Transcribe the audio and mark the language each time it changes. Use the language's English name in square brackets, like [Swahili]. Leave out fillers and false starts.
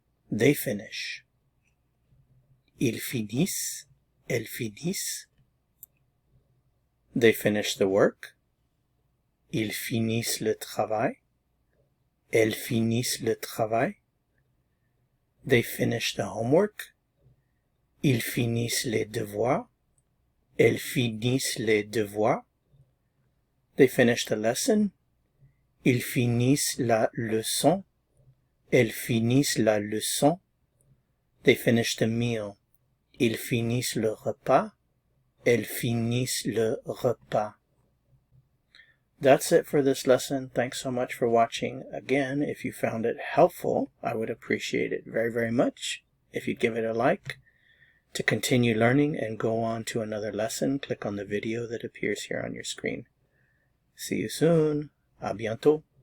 [English] They finish. [French] Ils finissent. Elles finissent. [English] They finish the work. [French] Ils finissent le travail. Elles finissent le travail. [English] They finish the homework. [French] Ils finissent les devoirs. Elles finissent les devoirs. [English] They finish the lesson. [French] Ils finissent la leçon. Elles finissent la leçon. [English] They finish the meal. [French] Ils finissent le repas. Elles finissent le repas. [English] That's it for this lesson. Thanks so much for watching. Again, if you found it helpful, I would appreciate it very, very much if you'd give it a like. To continue learning and go on to another lesson, click on the video that appears here on your screen. See you soon. [French] À bientôt.